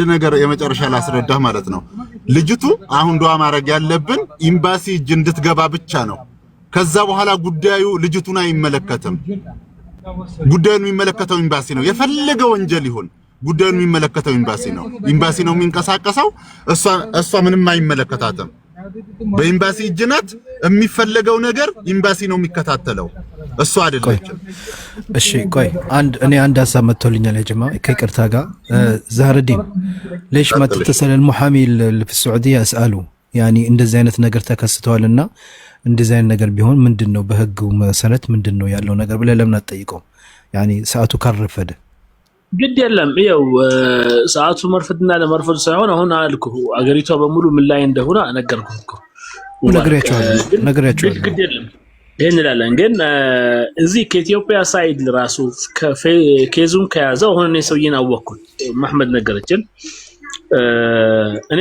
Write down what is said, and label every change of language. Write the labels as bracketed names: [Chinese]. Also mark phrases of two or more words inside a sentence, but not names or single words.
[Amharic] ነገር የመጨረሻ ላስረዳ ማለት ነው። ልጅቱ አሁን ዱዓ ማድረግ ያለብን ኤምባሲ እጅ እንድትገባ ብቻ ነው። ከዛ በኋላ ጉዳዩ ልጅቱን አይመለከትም። ጉዳዩን የሚመለከተው ኤምባሲ ነው። የፈለገ ወንጀል ይሁን ጉዳዩን የሚመለከተው ኤምባሲ ነው። ኤምባሲ ነው የሚንቀሳቀሰው። እሷ ምንም አይመለከታትም። በኤምባሲ እጅ ናት። የሚፈለገው ነገር ኤምባሲ ነው የሚከታተለው፣ እሷ አይደለችም። እሺ ቆይ እኔ አንድ ሀሳብ መጥቶልኛል [Arabic] يا جماعه [Amharic] ከይቅርታ ጋር ዛህር ዲን [Arabic] ليش ما تتصل المحامي في السعوديه اساله يعني [Amharic] እንደዚህ አይነት ነገር ተከስተዋልና እንደዚህ አይነት ነገር ቢሆን ምንድነው በህጉ መሰረት ምንድነው ያለው ነገር ብለ ለምን አትጠይቀው? يعني ሰዓቱ ካረፈደ ግድ የለም። ይኸው ሰዓቱ መርፈድና ለመርፈድ ሳይሆን አሁን አልኩ አገሪቷ በሙሉ ምን ላይ እንደሆነ ነገርኩህ እኮ ነግሬያቸዋለሁ። ግድ የለም ይሄን እንላለን። ግን እዚህ ከኢትዮጵያ ሳይድ ራሱ ከኬዙን ከያዘው አሁን እኔ ሰውዬን አወቅኩት። መሐመድ ነገረችን። እኔ